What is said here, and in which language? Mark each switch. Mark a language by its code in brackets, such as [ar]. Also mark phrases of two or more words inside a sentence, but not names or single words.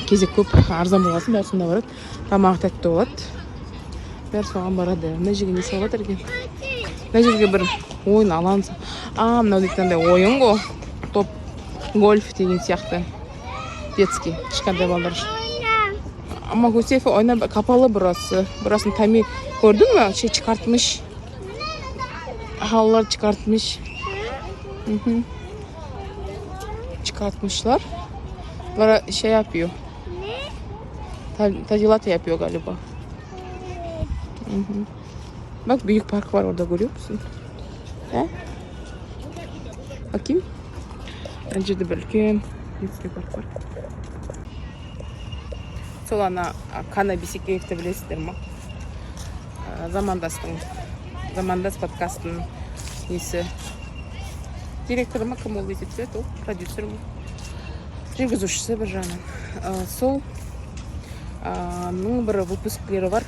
[kk] Кезек көп, арзан болғасын бәрі сонда барады. Тамағы тәтті болады. Бәрі соған барады. Мына жерге не салып жатыр екен? Мына жерге бір ойын алаңыз. Мынау дейтінде ойын ғой. Топ гольф деген сияқты. Детский, кішкентай балдар үшін. [tr] Ama Hüseyin oyna kapalı burası. Burasını tamir gördün mü? Çıkartmış. Halılar çıkartmış. Çıkartmışlar. Böyle şey yapıyor. Tadilat yapıyor galiba. Bak büyük park var orada, görüyor musun? He? Bakayım. Bence de belki [ru] детский парк [tr] var. [kk] Сол ана Қана Бисекеевті білесіздер ма? Замандас подкастының несі. Директоры ма, кім ол етеді? Ол продюсер ма? Жүргізушісі бір жағынан. Сол бір выпускілері бар.